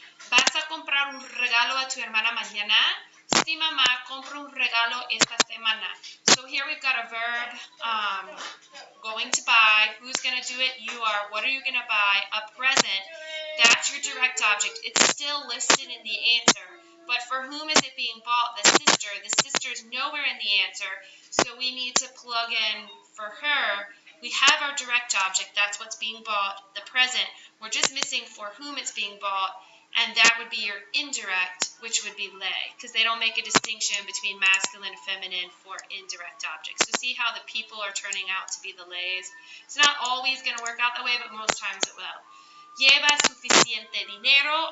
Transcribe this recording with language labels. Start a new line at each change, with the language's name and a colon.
Spanish: ¿Vas a comprar un regalo a tu hermana mañana? Sí, mamá, compro un regalo esta semana.
English: So here we've got a verb, going to buy. Who's going to do it? You are. What are you going to buy? A present. That's your direct object. It's still listed in the answer. But for whom is it being bought? The sister. The sister is nowhere in the answer. So we need to plug in for her. We have our direct object. That's what's being bought. The present. We're just missing for whom it's being bought. And that would be your indirect, which would be lay, because they don't make a distinction between masculine and feminine for indirect objects. So see how the people are turning out to be the lays. It's not always going to work out that way, but most times it will.
Spanish: ¿Llevas suficiente dinero?